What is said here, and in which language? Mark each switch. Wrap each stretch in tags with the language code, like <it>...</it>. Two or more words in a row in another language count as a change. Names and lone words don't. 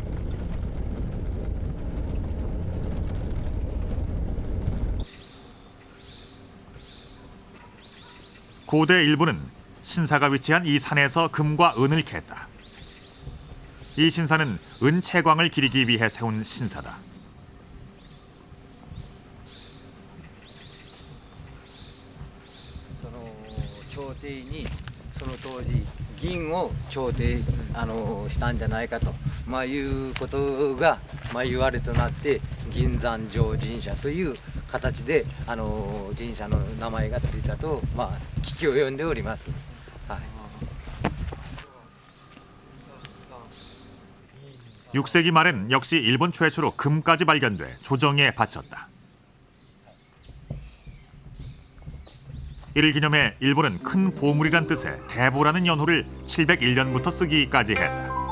<ko>고대 일본은 신사가 위치한 이 산에서 금과 은을 캤다. 이 신사는 은채광을 기리기 위해 세운 신사다.</ko> <ja>이 その当時銀を調停したんじゃないかということが言われとなって銀山城神社という形で神社の名前がついたと聞き及んでおります。はい。</ja> <ko>6세기 말엔 역시 일본 최초로 금까지 발견돼 조정에 바쳤다. 이를 기념해 일본은 큰 보물이란 뜻의 대보라는 연호를 701년부터 쓰기까지 했다.</ko>